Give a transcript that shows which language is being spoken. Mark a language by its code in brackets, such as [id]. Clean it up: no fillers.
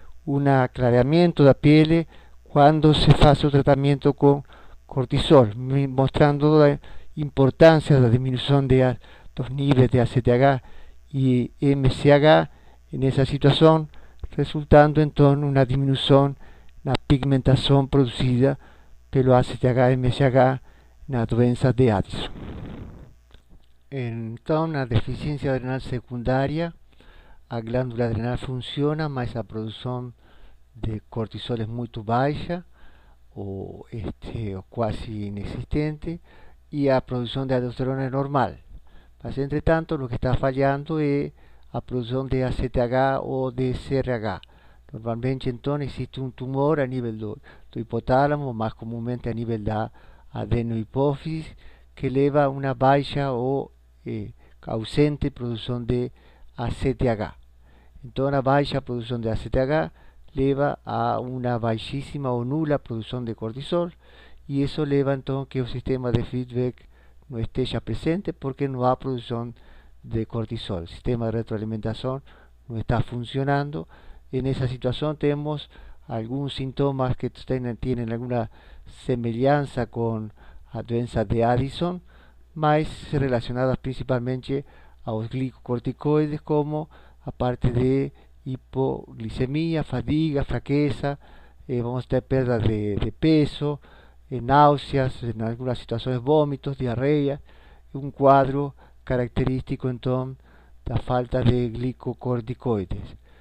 [es] un aclaramiento de la piel cuando se hace un tratamiento con cortisol, mostrando la importancia de la disminución de los niveles de ACTH y MCAG en esa situación, resultando entonces una disminución en la pigmentación producida pelo ACTH y MCAG en la doença de Addison. [pt] Então, na deficiência adrenal secundária, a glândula adrenal funciona, mas a produção de cortisol é muito baixa, ou quase inexistente, e a produção de aldosterona é normal. Mas, entretanto, o que está falhando é a produção de ACTH ou de CRH. Normalmente, então, existe um tumor a nível do hipotálamo, mais comumente a nível da adenohipófise, que leva a uma baixa ou ausente produção de ACTH. Então, a baixa produção de ACTH leva a uma baixíssima ou nula produção de cortisol, e isso leva então que o sistema de feedback não esteja presente, porque não há produção de cortisol. O sistema de retroalimentação não está funcionando. [es] En esa situación tenemos algunos síntomas que tienen alguna semejanza con la doença de Addison, mas relacionadas principalmente a los glicocorticoides, como a parte de hipoglicemia, [pt] fadiga, fraqueza, [es] vamos a tener pérdida de peso, náuseas, en algunas situaciones vómitos, diarrea, un cuadro característico entonces de la falta de glicocorticoides.